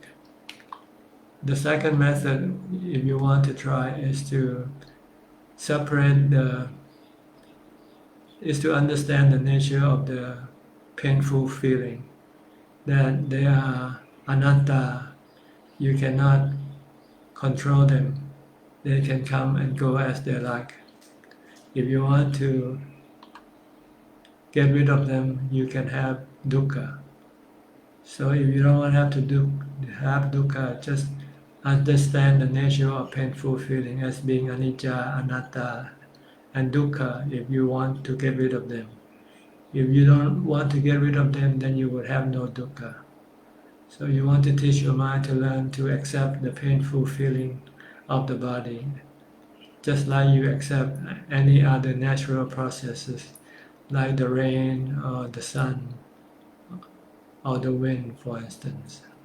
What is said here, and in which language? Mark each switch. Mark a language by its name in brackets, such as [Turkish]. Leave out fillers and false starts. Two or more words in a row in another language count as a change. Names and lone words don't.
[English] The second method, if you want to try, is to separate is to understand the nature of the painful feeling, that they are anatta, you cannot control them, they can come and go as they like. If you want to get rid of them, you can have dukkha. So if you don't want to have dukkha, just understand the nature of painful feeling as being [Pali] anicca, anatta, [English] and dukkha if you want to get rid of them. If you don't want to get rid of them, then you would have no dukkha. So you want to teach your mind to learn to accept the painful feeling of the body, just like you accept any other natural processes, like the rain or the sun or the wind, for instance.